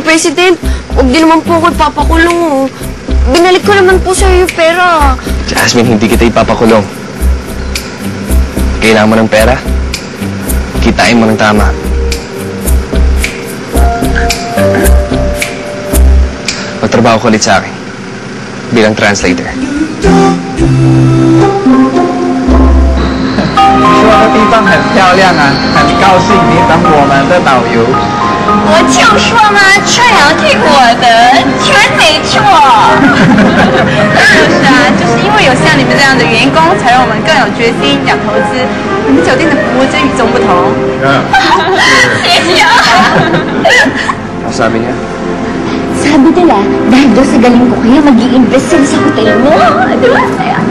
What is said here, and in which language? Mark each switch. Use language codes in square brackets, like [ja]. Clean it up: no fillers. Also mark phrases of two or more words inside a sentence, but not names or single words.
[tl] President, huwag din naman po ako ipapakulong, oh. Binalik ko naman po sa'yo yung pera. Jasmine, hindi kita ipapakulong. Kailangan mo ng pera? Kitain mo ng tama. Magtrabaho ko ulit sa akin. Bilang translator. [zh] 说的地方很漂亮啊，很高兴你当我们的导游。我就说嘛，这样听我的，全没错。就是啊，就是因为有像你们这样的员工，才让我们更有决心想投资。你们酒店的服务真与众不同。谢谢啊。 [tl] Ano sabi niya? Sabi nila, dahil doon sa galing ko kaya mag-i-invest sila sa hotel mo. Di ba?